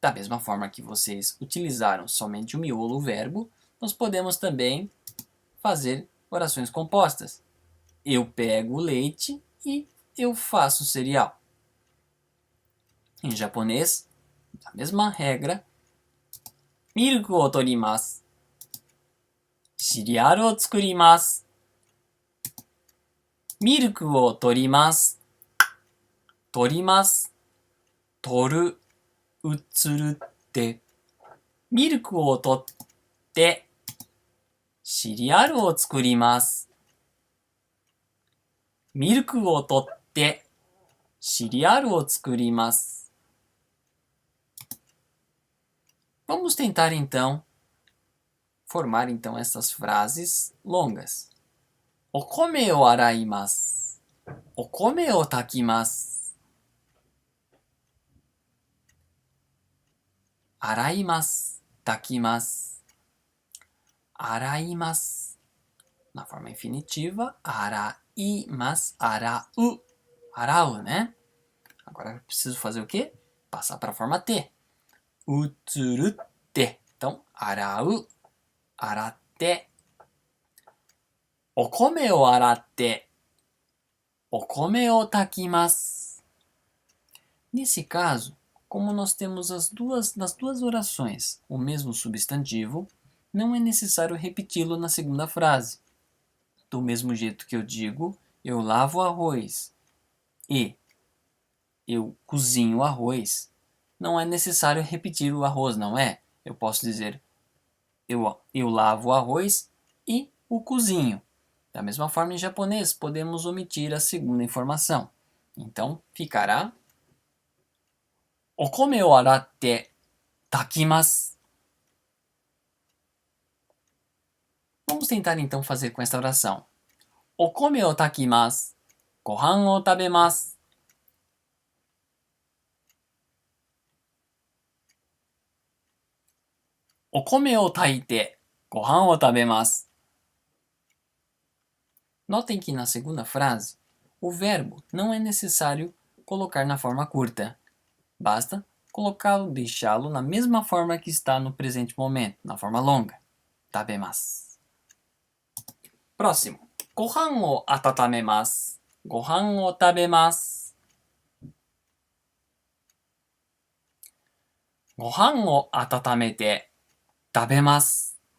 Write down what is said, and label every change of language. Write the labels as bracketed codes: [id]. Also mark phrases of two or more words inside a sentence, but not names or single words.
[pt] Da mesma forma que vocês utilizaram somente o miolo, o verbo, nós podemos também fazer orações compostas. Eu pego o leite e eu faço cereal. Em japonês, a mesma regra. [ja] ミルクを取ります。シリアルを作ります. ミルクを取ります. 取ります。取る. Utsuru ってミルクを取ってシリアルを作ります。ミルクを取ってシリアルを作ります。 [pt] Vamos tentar então formar então essas frases longas. [ja] お米を洗います。お米を炊きます。洗います。炊きます。洗います。 [pt] Na forma infinitiva, [ja] 洗います。洗う。洗う, [pt] né? Agora eu preciso fazer o quê? Passar para a forma T. 映るって. [ja] Então, 洗う。洗って。お米を洗って。お米を炊きます。 [pt] Nesse caso, como nós temos nas duas orações o mesmo substantivo, não é necessário repeti-lo na segunda frase. Do mesmo jeito que eu digo, eu lavo arroz e eu cozinho arroz, não é necessário repetir o arroz, não é? Eu posso dizer eu lavo o arroz e o cozinho. Da mesma forma, em japonês, podemos omitir a segunda informação. Então, ficará [ja] お米を洗って炊きます。 [pt] Vamos tentar então fazer com esta oração. [ja] お米を炊きます。ご飯を食べます。お米を炊いてご飯を食べます。 [pt] Notem que na segunda frase, o verbo não é necessário colocar na forma curta. Basta colocá-lo, deixá-lo na mesma forma que está no presente momento, na forma longa. Tabemasu. Próximo. [ja] ご飯を温めます。ご飯を食べます。ご飯を温めて食べます。